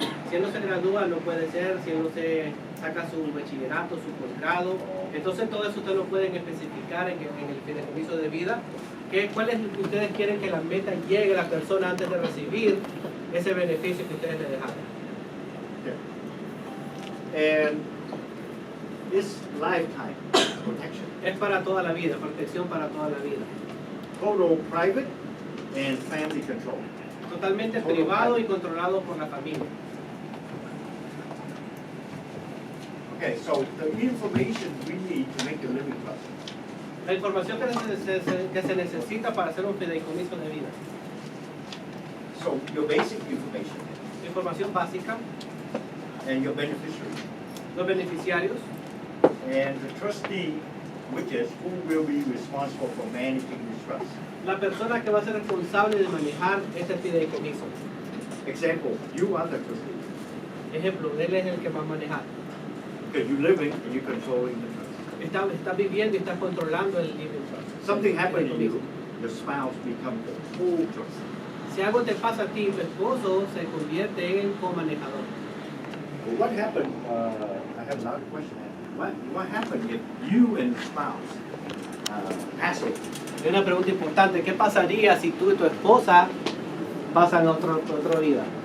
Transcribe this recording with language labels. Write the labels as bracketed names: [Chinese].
[Spanish] Si él no se gradúa, no puede ser. Si él no se saca su bachillerato, su posgrado, entonces todo eso ustedes lo pueden especificar en el fideicomiso de vida. ¿Cuáles ustedes quieren que la meta llegue a la persona antes de recibir ese beneficio que ustedes le dejaron? [English] Yeah. And it's lifetime protection. [Spanish] Es para toda la vida, protección para toda la vida. [English] Total private and family control. [Spanish] Totalmente privado y controlado por la familia. [English] Okay, so the information we need to make a living trust. [Spanish] La información que se necesita para hacer un fideicomiso de vida. [English] So your basic information [Spanish] Información básica, [English] and your beneficiary [Spanish] los beneficiarios, [English] and the trustee, which is who will be responsible for managing the trust. [Spanish] la persona que va a ser responsable de manejar este fideicomiso. [English] Example, you are the trustee. [Spanish] Ejemplo, él es el que va a manejar. [English] Because you're living and you're controlling the trust. [Spanish] Está viviendo y está controlando el living trust. [English] Something happened to you, your spouse becomes the full trustee. [Spanish] Si algo te pasa a ti, tu esposo se convierte en co-manejador. [English] Well, what happened, I have another question. What happened if you and the spouse pass it? [Spanish] Es una pregunta importante. ¿Qué pasaría si tú y tu esposa pasan a otra vida?